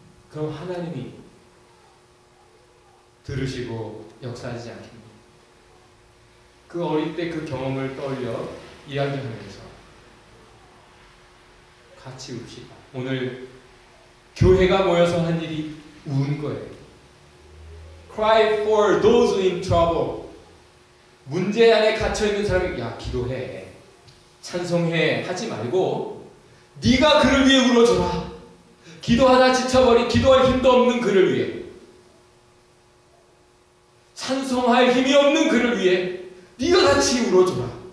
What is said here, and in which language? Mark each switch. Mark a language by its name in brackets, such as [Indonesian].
[Korean] 그럼 하나님이 들으시고 역사하지 않겠느냐? 그 어릴 때 그 경험을 떠올려 이야기하면서 같이 웁시다. 오늘 교회가 모여서 한 일이 우는 거예요. [English] Cry for those in trouble. [Korean] 문제 안에 갇혀있는 사람이 야 기도해, 찬송해 하지 말고 네가 그를 위해 울어줘라. 기도하다 지쳐버린 기도할 힘도 없는 그를 위해 찬송할 힘이 없는 그를 위해 네가 같이 울어줘라.